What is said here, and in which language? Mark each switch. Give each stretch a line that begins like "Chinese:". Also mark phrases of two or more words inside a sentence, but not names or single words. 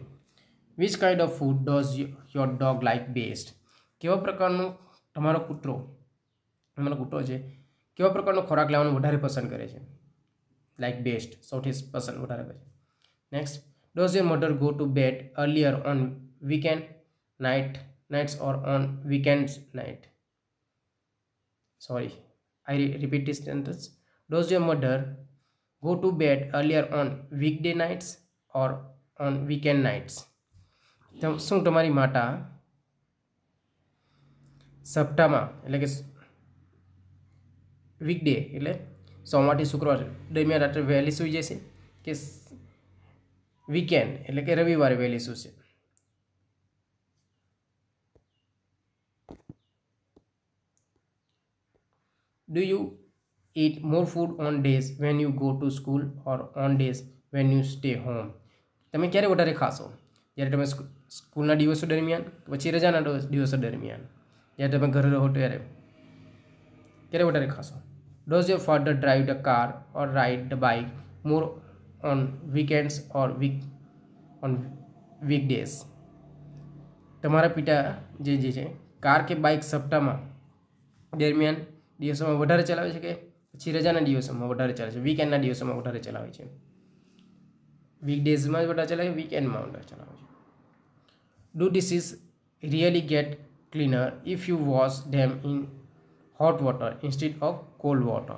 English: Which kind of food does your dog like best.
Gujarati: કેવા પ્રકારનું તમારો કૂતરો છે કેવા પ્રકારનો ખોરાક લેવાનું વધારે પસંદ કરે છે?
English: like best,
Gujarati: સૌથી પસંદ વધારે કરે છે.
English: Next, does your mother go to bed earlier on weekend nights or on weekends night? Sorry, I repeat this sentence. Does your mother go to bed earlier on weekday nights or on weekend nights?
Gujarati: શું તમારી માતા સપ્તાહમાં એટલે કે વીકડે એટલે સોમવારથી શુક્રવાર દરમિયાન રાત્રે વહેલી સૂઈ જશે કે વીકેન્ડ એટલે કે રવિવારે વહેલી સૂશે?
English: Do you eat more food on days when you go to school or on days when you stay home?
Gujarati: તમે ક્યારે વધારે ખાશો? જ્યારે તમે સ્કૂલના દિવસો દરમિયાન પછી રજાના દિવસો દરમિયાન, જ્યારે તમે ઘરે રહો ત્યારે ક્યારે વધારે ખાશો?
English: Does your father drive the car or ride the bike more on weekends or on weekdays?
Gujarati: તમારા પિતા જે છે કાર કે બાઇક સપ્તાહમાં દરમિયાન દિવસોમાં વધારે ચલાવે છે કે પછી રજાના દિવસોમાં વધારે ચલાવે છે? વીકેન્ડના દિવસોમાં વધારે ચલાવે છે. વીકડેઝમાં વધારે ચલાવે, વીકેન્ડમાં વધારે ચલાવે છે.
English: Do dishes really get cleaner if you wash them in hot water instead of cold water.